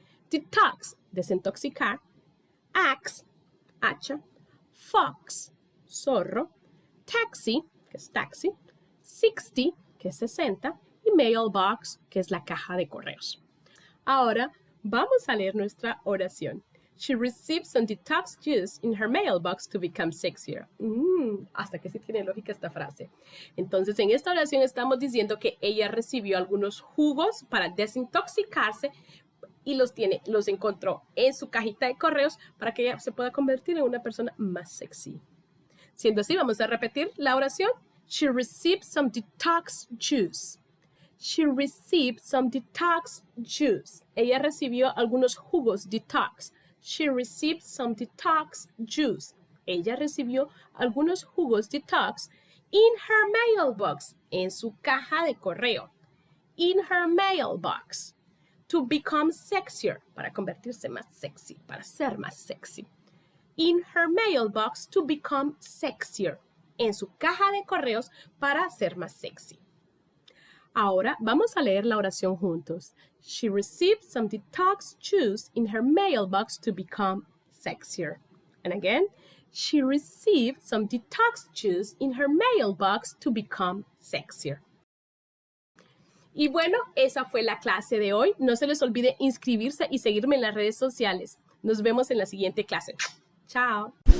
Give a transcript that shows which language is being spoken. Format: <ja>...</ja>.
<es>Detox, desintoxicar. Axe, hacha. Fox, zorro. Taxi, que es taxi. 60, que es 60. Y mailbox, que es la caja de correos. Ahora vamos a leer nuestra oración.</es> <en>She received some detox juice in her mailbox to become sexier.</en> <es>Hasta que sí tiene lógica esta frase. Entonces, en esta oración estamos diciendo que ella recibió algunos jugos para desintoxicarse y los encontró en su cajita de correos para que ella se pueda convertir en una persona más sexy. Siendo así, vamos a repetir la oración.</es> <en>She received some detox juice. She received some detox juice.</en> <es>Ella recibió algunos jugos detox.</es> <en>She received some detox juice.</en> <es>Ella recibió algunos jugos detox</es> <en>in her mailbox,</en> <es>en su caja de correo.</es> <en>In her mailbox. To become sexier,</en> <es>para convertirse más sexy, para ser más sexy.</es> <en>In her mailbox, to become sexier.</en> <es>En su caja de correos, para ser más sexy. Ahora vamos a leer la oración juntos.</es> <en>She received some detox juice in her mailbox to become sexier. And again, she received some detox juice in her mailbox to become sexier.</en> <es>Y bueno, esa fue la clase de hoy. No se les olvide inscribirse y seguirme en las redes sociales. Nos vemos en la siguiente clase. Chao.</es>